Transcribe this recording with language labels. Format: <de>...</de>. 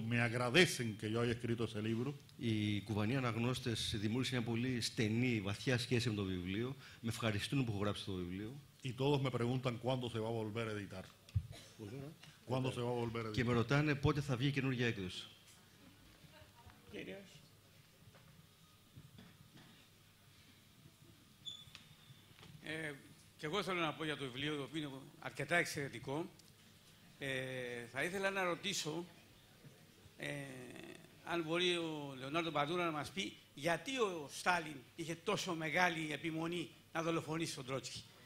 <es>Me agradecen que yo haya escrito ese libro.</es> <el>Οι Κουβανοί αναγνώστες δημιούργησαν μια πολύ στενή, βαθιά σχέση με το βιβλίο. Με ευχαριστούν που έχω γράψει το βιβλίο.</el> <es>Y todos me preguntan cuándo se va a volver a editar. ¿Cuándo se va a volver a editar?</es> <el>Και με ρωτάνε πότε θα βγει καινούργια έκδοση. Και εγώ θέλω να πω για το βιβλίο, το οποίο είναι αρκετά εξαιρετικό. Θα ήθελα να ρωτήσω αν μπορεί ο Λεωνάρντο Μπαντούρα να μας πει γιατί ο Στάλιν είχε τόσο μεγάλη επιμονή να δολοφονήσει τον Τρότσκι.</el>